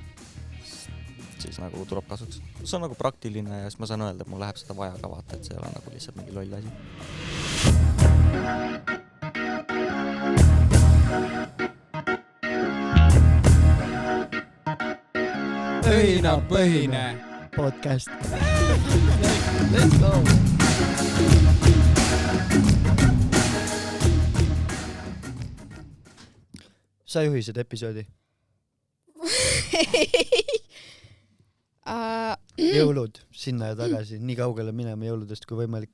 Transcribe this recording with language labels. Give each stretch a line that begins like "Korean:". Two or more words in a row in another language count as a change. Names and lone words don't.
Estonian: Siis nagu tuleb kasuks. See on nagu praktiline ja siis ma saan öelda, et mul läheb seda vaja ka vaata, et see ei ole nagu lihtsalt mingi loll asi. Õhinapõhine podcast.
English: Let's go!
Estonian: Sa juhi seda episoodi? Jõulud sinna ja tagasi, nii kaugele minema jõuludest kui võimalik.